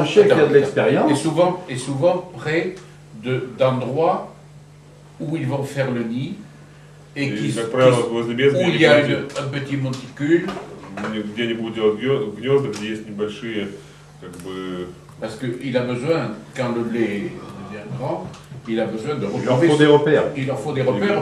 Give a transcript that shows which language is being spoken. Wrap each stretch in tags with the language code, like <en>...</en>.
<fr>un chien qui a de l'expérience, et souvent près d'endroits où ils vont faire le nid et où il y a un petit monticule.</fr> <ru>Где-нибудь делать гнезда, где есть небольшие, как бы...</ru> <fr>Parce qu'il a besoin, quand le blé devient grand, il a besoin de il leur faut des repères. Il leur faut des repères pour</fr>